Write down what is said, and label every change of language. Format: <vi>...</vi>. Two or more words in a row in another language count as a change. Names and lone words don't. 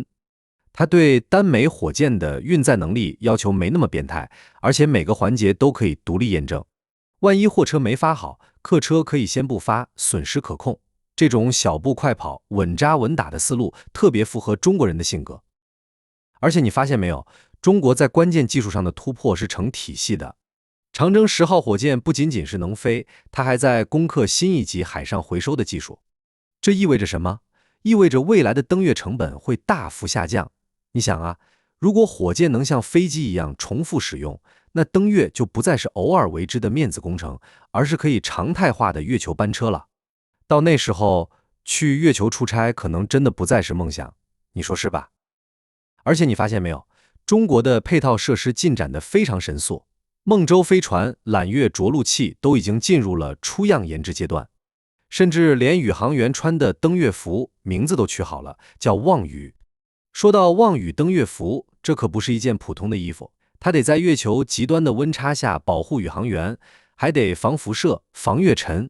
<zh>它對單枚火箭的運載能力要求沒那麼變態，而且每個環節都可以獨立驗證。萬一貨車沒發好，客車可以先不發，損失可控。這種小步快跑、穩紮穩打的思路特別符合中國人的性格。而且你發現沒有，中國在關鍵技術上的突破是成體系的。長征10號火箭不僅僅是能飛，它還在攻克新一級海上回收的技術。這意味着什麼？意味着未來的登月成本會大幅下降。你想啊，如果火箭能像飛機一樣重複使用，那登月就不再是偶爾為之的面子工程，而是可以常態化的月球班車了。到那時候，去月球出差可能真的不再是夢想，你說是吧？而且你發現沒有，中國的配套設施進展得非常神速，夢舟飛船、攬月着陸器都已經進入了初樣研制階段，甚至連宇航員穿的登月服名字都取好了，叫望宇。說到望宇登月服，這可不是一件普通的衣服，它得在月球極端的溫差下保護宇航員，還得防輻射、防月塵。</zh>